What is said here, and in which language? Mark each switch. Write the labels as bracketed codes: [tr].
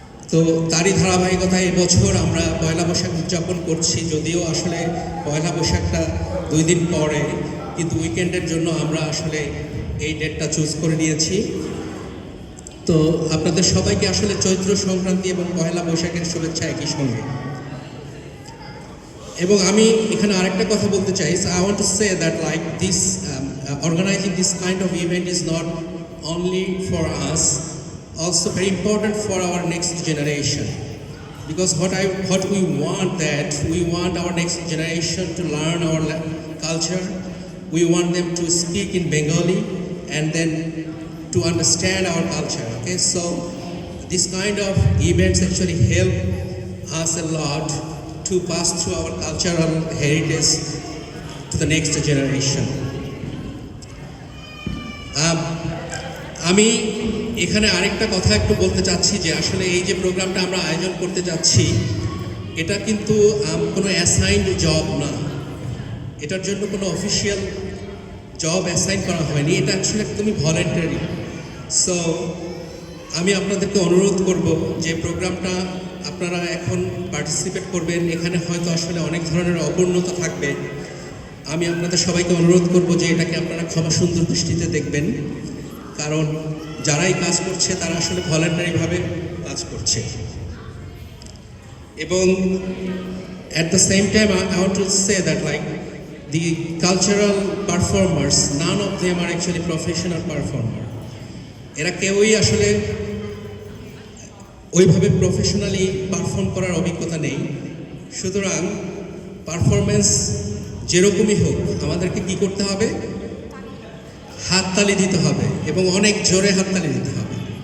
[bn] তো তারই ধারাবাহিকতায় এবছর আমরা পয়লা বৈশাখ উদযাপন করছি, যদিও আসলে পয়লা বৈশাখটা 2 দিন পরে, কিন্তু উইকেন্ডের জন্য আমরা আসলে এই ডেটটা চুজ করে নিয়েছি। তো আপনাদের সবাইকে আসলে চৈত্র সংক্রান্তি এবং পয়লা বৈশাখের শুভেচ্ছা একই সঙ্গে। এবং আমি এখানে আরেকটা কথা বলতে চাই, [en] I want to say that like this organizing this kind of event is not only for us, also very important for our next generation, because what we want, that we want our next generation to learn our culture. We want them to speak in Bengali and then to understand our culture. Okay, so this kind of events actually help us a lot to pass through our cultural heritage to the next generation. [bn] আমি এখানে আরেকটা কথা একটু বলতে চাচ্ছি যে আসলে এই যে প্রোগ্রামটা আমরা আয়োজন করতে যাচ্ছি এটা কিন্তু কোনো অ্যাসাইন্ড জব না, এটার জন্য কোনো অফিসিয়াল জব অ্যাসাইন করা হয়নি, এটা অ্যাকচুয়ালি একদমই ভলেন্টারি। সো আমি আপনাদেরকে অনুরোধ করব যে প্রোগ্রামটা আপনারা এখন পার্টিসিপেট করবেন। এখানে হয়তো আসলে অনেক ধরনের অপূর্ণতা থাকবে, আমি আপনাদের সবাইকে অনুরোধ করব যে এটাকে আপনারা ক্ষমা সুন্দর দৃষ্টিতে দেখবেন, কারণ যারাই কাজ করছে তারা আসলে ভলেন্টারিভাবে কাজ করছে। এবং [en] at the same time I want to say that like the cultural performers, none of them are actually professional performer. [bn] এরা কেউই আসলে ওইভাবে প্রফেশনালি পারফর্ম করার অভিজ্ঞতা নেই। সুতরাং পারফরমেন্স যেরকমই হোক আমাদেরকে কি করতে হবে, হাততালি দিতে হবে এবং অনেক জোরে হাততালি দিতে হবে।